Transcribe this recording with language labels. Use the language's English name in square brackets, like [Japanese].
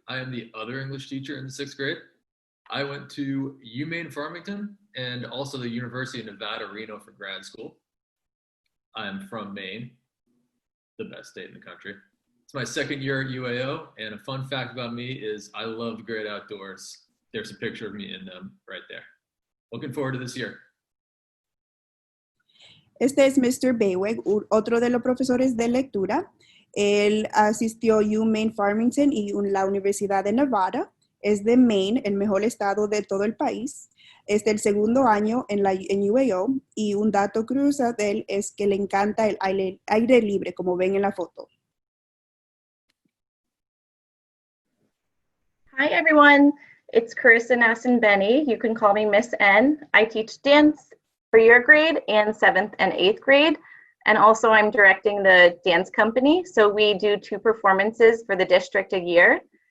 [English] I am the other English teacher in the 6th grade. I went to UMaine Farmington and also the University of Nevada, Reno for grad school. I'm from Maine, the best state in the country. It's my 2nd year at UAO, and a fun fact about me is I love the great outdoors. There's a picture of me in them right there. Looking forward to this year. [Spanish] Este es Mr. Baewig, otro de los profesores de lectura. Él asistió a UMaine Farmington y la Universidad de Nevada. Es de Maine, el mejor estado de todo el país. Es del 2º año en UAO, y un dato curioso de él es que le encanta el aire libre, como ven en la foto. [English] Hi everyone, it's Carissa Nasson-Benny. You can call me Miss N. I teach dance for your grade and 7th and 8th grade. And also I'm directing the dance company. So we do 2 performances for the district a year.